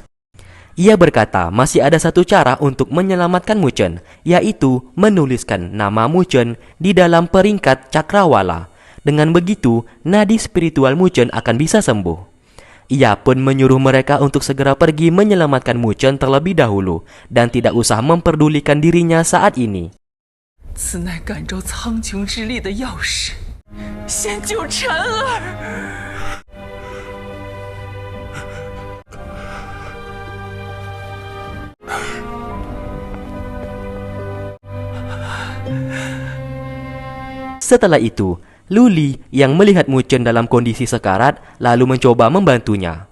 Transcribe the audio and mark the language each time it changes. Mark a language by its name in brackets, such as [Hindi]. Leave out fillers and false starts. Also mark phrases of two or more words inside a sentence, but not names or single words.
[Indonesian] Ia berkata masih ada satu cara untuk menyelamatkan Mu Chen, yaitu menuliskan nama Mu Chen di dalam peringkat cakrawala. Dengan begitu, nadi spiritual Mu Chen akan bisa sembuh. Ia pun menyuruh mereka untuk segera pergi menyelamatkan Mu Chen terlebih dahulu dan tidak usah memperdulikan dirinya saat ini. [Chinese] 此乃感召苍穹之力的钥匙，先救晨儿。 [Indonesian] Setelah itu, Luli yang melihat Mu Chen dalam kondisi sekarat lalu mencoba membantunya.